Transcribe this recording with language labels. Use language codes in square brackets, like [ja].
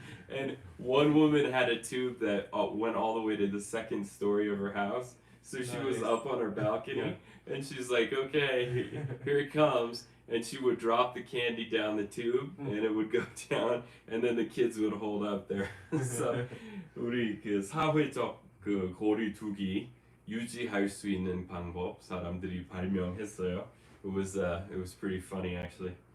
[en] And one woman had a tube that went all the way to the second story of her house, so she was Nice. up on her balcony, and she's like, okay, here it comes, and she would drop the candy down the tube and it would go down, and then the kids would hold up there. [ko] So 우리 그 사회적 그 거리두기 유지할 수 있는 방법 사람들이 발명했어요. [en] It was pretty funny actually.